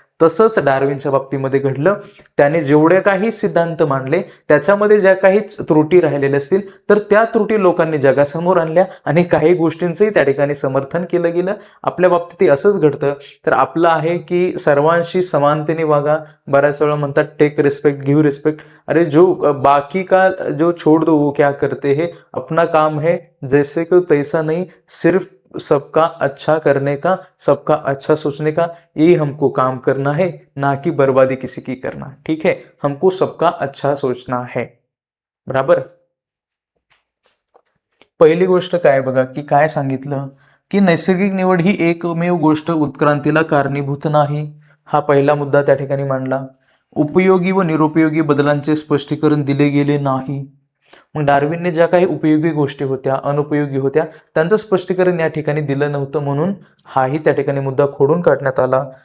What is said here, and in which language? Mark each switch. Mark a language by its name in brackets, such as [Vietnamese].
[Marathi] तसंच डार्विनच्या बाबतीमध्ये घडलं. त्याने जेवढे काही सिद्धांत मांडले त्याच्यामध्ये ज्या काही त्रुटी राहिलेल्या असतील तर त्या त्रुटी लोकांनी जगासमोर आणल्या आणि काही गोष्टींचंही त्या ठिकाणी समर्थन केलं गेलं. आपल्या बाबतीत असंच घडतं. तर आपलं आहे की सर्वांशी समानतेने वागा. बऱ्याच वेळा म्हणतात [English] Take respect, give respect. [Hindi] अरे जो बाकी का जो छोड़ दो वो क्या करते हैं, अपना काम है जैसे को तैसा नहीं, सिर्फ सबका अच्छा करने का, सबका अच्छा सोचने का, ये हमको काम करना है, ना कि बर्बादी किसी की करना. ठीक है, हमको सबका अच्छा सोचना है. बराबर. [Marathi] पहिली गोष्ट काय, बघा, की काय सांगितलं की नैसर्गिक निवड ही एकमेव गोष्ट उत्क्रांतीला कारणीभूत नाही. हा पहिला मुद्दा त्या ठिकाणी मांडला. उपयोगी व निरुपयोगी बदलांचे स्पष्टीकरण दिले गेले नाही. मग डार्विनने ज्या काही उपयोगी गोष्टी होत्या, अनुपयोगी होत्या, त्यांचं स्पष्टीकरण या ठिकाणी दिलं नव्हतं, म्हणून हाही त्या ठिकाणी मुद्दा खोडून काढण्यात आला.